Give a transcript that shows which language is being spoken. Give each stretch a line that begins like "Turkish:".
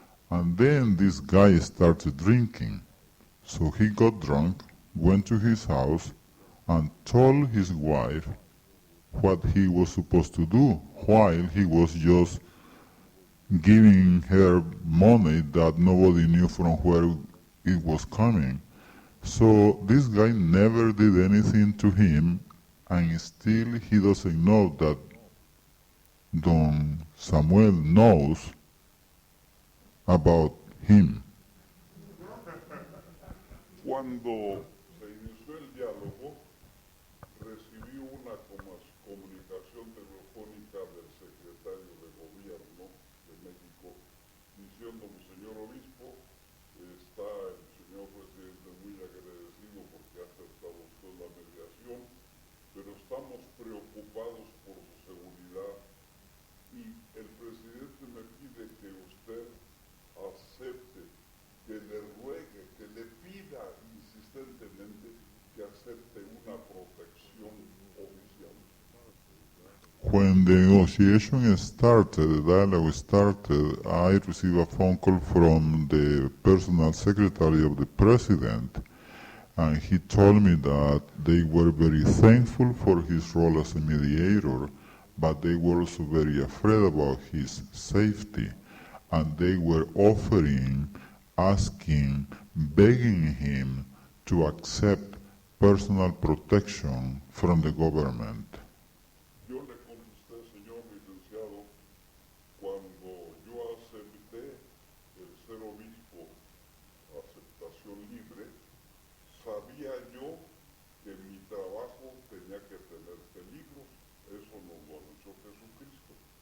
English: And then this guy started drinking. So he got drunk, went to his house, and told his wife what he was supposed to do, while he was just giving her money that nobody knew from where it was coming. So this guy never did anything to him, and still he doesn't know that Don Samuel knows about him.
Spanish: Cuando se inició el diálogo, recibí una comunicación telefónica del secretario de Gobierno de México diciéndome, señor obispo, está el señor presidente muy agradecido porque ha aceptado usted la mediación, pero estamos preocupados por su seguridad y el presidente me pide que usted acepte, que le ruegue, que le pida insistentemente que acepte una protección oficial.
English: When the negotiation started, the dialogue started, I received a phone call from the personal secretary of the president, and he told me that they were very thankful for his role as a mediator, but they were also very afraid about his safety, and they were offering, asking, begging him to accept personal protection from the government.
Spanish: Yo le contesté, señor licenciado, cuando yo acepté el ser obispo, aceptación libre, sabía yo que mi trabajo tenía que tener peligros, eso nos lo anunció Jesucristo.